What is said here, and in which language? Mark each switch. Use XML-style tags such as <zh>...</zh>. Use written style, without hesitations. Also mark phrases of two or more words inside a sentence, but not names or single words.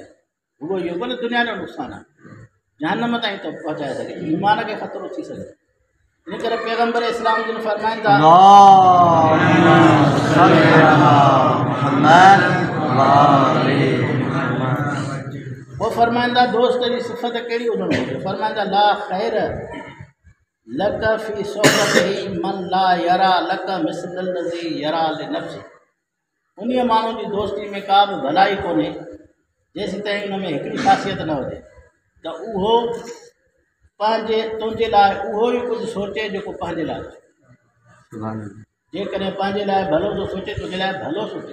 <sd>रुॻो इहो कोन्हे दुनिया जो नुक़सानु आहे, जहन्नम ताईं थो पहुचाए सघे, ईमान खे ख़तरो थी सघे। इन करे पैगम्बर इस्लाम जिन फरमाइनि था वो फरमाइंदा दोस्त जी सिफ़त कहिड़ी हुजणु घुरिजे।</sd> <ar>फरमाइंदा لا خير لك في صحبة من لا يرى لك مثل الذي يرى لنفسه.</ar> <sd>उन माण्हू जी दोस्ती में का बि भलाई कोन्हे जेसीं ताईं उन में हिकिड़ी ख़ासियत न हुजे त उहो तुंहिंजे लाइ उहो ई कुझु सोचे जेको पंहिंजे लाइ। जेकॾहिं पंहिंजे लाइ भलो थो सोचे, तुंहिंजे लाइ भलो सोचे।</sd>